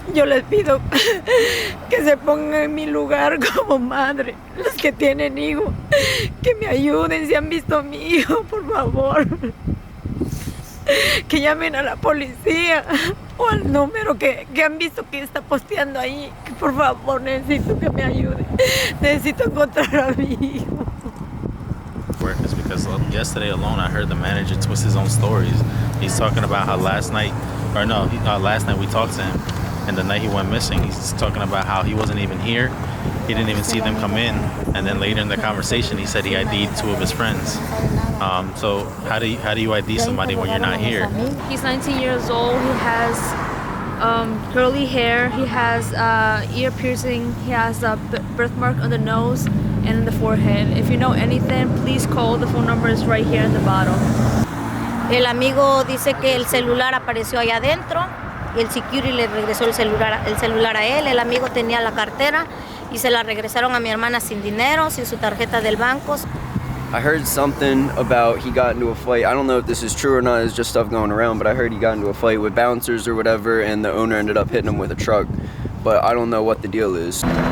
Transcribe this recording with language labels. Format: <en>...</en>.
<es>Yo les pido que se pongan en mi lugar como madre, los que tienen hijos, que me ayuden si han visto a mi hijo, por favor. Que llamen a la policía o al número que han visto que está posteando ahí. Que por favor, necesito que me ayuden. Necesito encontrar a mi hijo.</es> <en>It's because yesterday alone I heard the manager twist his own stories. He's talking about how last night we talked to him, and the night he went missing, he's talking about how he wasn't even here. He didn't even see them come in, and then later in the conversation he said he ID'd 2 of his friends. So how do you ID somebody when you're not here? He's 19 years old. He has curly hair. He has ear piercing. He has a birthmark on the nose and in the forehead. If you know anything, please call. The phone number is right here in the bottom.</en> <es>El amigo dice que el celular apareció allá adentro y el security le regresó el celular a él. El amigo tenía la cartera y se la regresaron a mi hermana sin dinero, sin su tarjeta del banco.</es> <en>I heard something about he got into a fight. I don't know if this is true or not, it's just stuff going around, but I heard he got into a fight with bouncers or whatever, and the owner ended up hitting him with a truck. But I don't know what the deal is.</en>